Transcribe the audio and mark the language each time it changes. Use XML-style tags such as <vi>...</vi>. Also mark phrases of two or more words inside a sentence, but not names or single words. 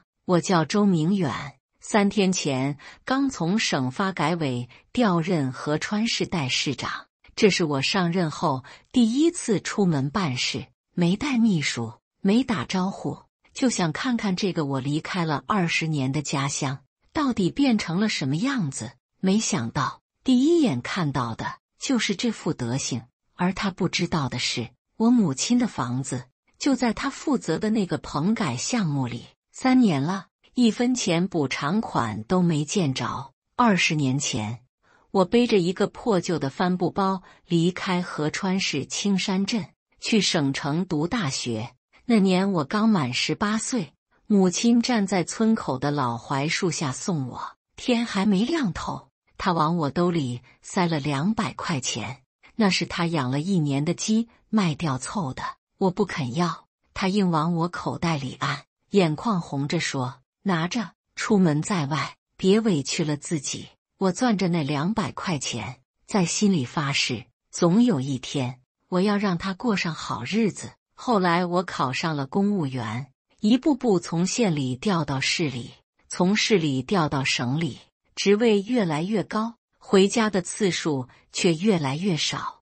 <zh>我叫周明遠，3天前剛從省發改委調任合川市代市長，這是我上任後第一次出門辦事，沒帶秘書，沒打招呼，就想看看這個我離開了20年的家鄉到底變成了什麼樣子。沒想到第一眼看到的就是這副德行，而他不知道的是，我母親的房子就在他負責的那個棚改項目裡，3年了，1分錢補償款都沒見着。20年前，我背着一個破舊的帆布包離開合川市青山鎮，去省城讀大學。那年我剛滿18歲，母親站在村口的老槐樹下送我，天還沒亮透，她往我兜裡塞了200塊錢，那是她養了1年的雞賣掉湊的。我不肯要，她硬往我口袋裡按，眼眶紅着說：“拿着，出門在外，別委屈了自己。” 我攥着那200 塊錢，在心裡發誓，總有一天我要讓她過上好日子。後來我考上了公務員，一步步從縣裡調到市裡，從市裡調到省裡，職位越來越高，回家的次數卻越來越少。</zh>